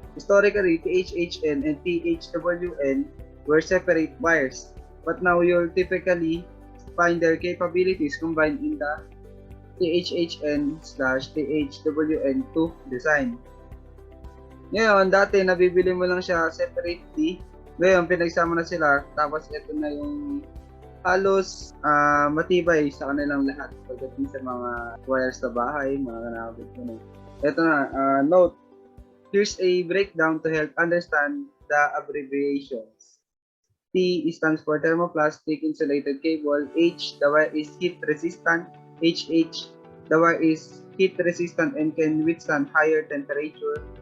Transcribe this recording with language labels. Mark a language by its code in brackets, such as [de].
[en] Historically, THHN and THWN were separate wires, but now you'll typically find their capabilities combined in the THHN/THWN2 design. [tl] Ngayon, dati nabibili mo lang siya separately. Ngayon, pinagsama na sila. Tapos ito na yung halos matibay sa kanilang lahat. Pagdating sa mga wires sa bahay, mga kanakabit mo. Ito na, note. [en] Here's a breakdown to help understand the abbreviations. T stands for thermoplastic insulated cable. H, the wire is heat resistant. HH, the wire is heat resistant and can withstand higher temperature.